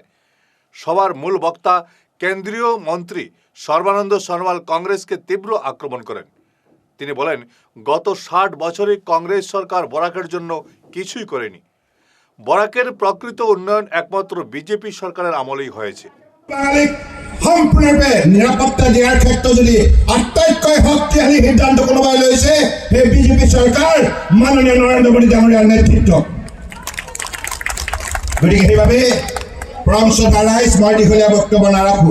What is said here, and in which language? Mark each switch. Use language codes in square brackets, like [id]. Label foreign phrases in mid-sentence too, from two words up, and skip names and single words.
[bn] সভার মূল বক্তা কেন্দ্রীয় মন্ত্রী সর্বানন্দ সনোয়াল কংগ্রেসকে তীব্র আক্রমণ করেন। তিনি বলেন, গত 60 বছরে কংগ্রেস সরকার বরাকের জন্য কিছুই করেনি। বরাকের প্রকৃত উন্নয়ন একমাত্র বিজেপি সরকারের আমলেই হয়েছে। [as] সম্পূৰ্ণৰূপে নিৰাপত্তা দিয়াৰ ক্ষেত্ৰত যদি আটাইতকৈ শক্তিশালী সিদ্ধান্ত কোনোবাই লৈছে সেই বিজেপি চৰকাৰ মাননীয় নৰেন্দ্ৰ মোদী ডাঙৰীয়াৰ নেতৃত্বত। গতিকে সেইবাবে পৰম শ্ৰদ্ধা ৰাইজ, মই দীঘলীয়া বক্তব্য নাৰাখোঁ।